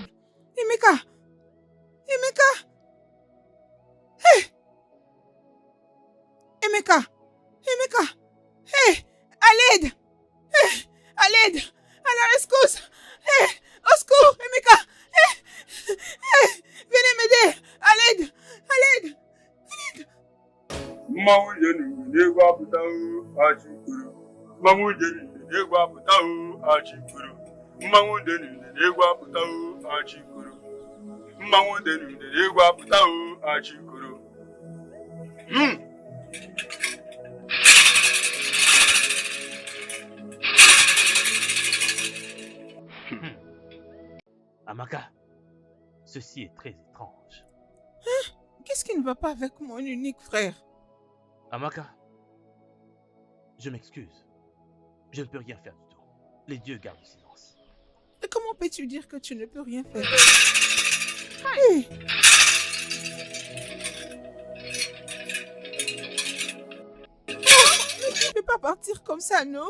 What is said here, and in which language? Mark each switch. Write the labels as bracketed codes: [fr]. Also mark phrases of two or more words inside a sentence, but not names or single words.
[fr] Emeka? Emeka? Emeka? Emeka? À l'aide! À l'aide! À la rescousse! Au secours, Emeka! Venez m'aider! À l'aide! À l'aide! À l'aide! [ig] Mmanwụ jenu n'egwu apụta achịkwuru. Mmanwụ jenu n'egwu apụta achịkwuru. Mmanwụ jenu n'egwu apụta achịkwuru. Mmanwụ jenu n'egwu apụta achịkwuru. [fr] Amaka, ceci est très étrange. Qu'est-ce qui ne va pas avec mon unique frère? Amaka, je m'excuse. Je ne peux rien faire du tout. Les dieux gardent le silence. Et comment peux-tu dire que tu ne peux rien faire? Mais tu ne peux pas partir comme ça, non?